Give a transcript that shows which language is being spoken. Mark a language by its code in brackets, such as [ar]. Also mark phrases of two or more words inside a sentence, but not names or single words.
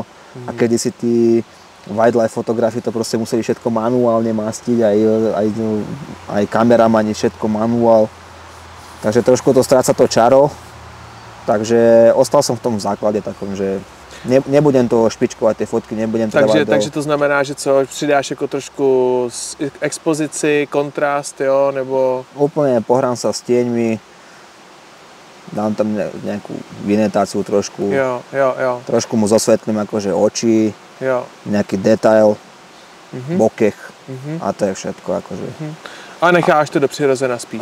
[sk] A kedysi tí wildlife fotografi to proste museli všetko manuálne mastiť, aj kameramani, všetko manuál. Takže trošku to stráca to čaro, takže ostal som v tom základe takom, že nebudem to špičkovať, tie fotky nebudem trvať [cs] Takže to znamená, že co, přidáš jako trošku expozici, kontrast, jo, nebo... [sk] Úplne pohrám sa s tieňmi, dám tam nejakú vinetáciu trošku, jo. Trošku mu zosvetlím akože oči, jo. nejaký detail bokeh a to je všetko. Akože. [cs] A necháš to do přirozená spíš?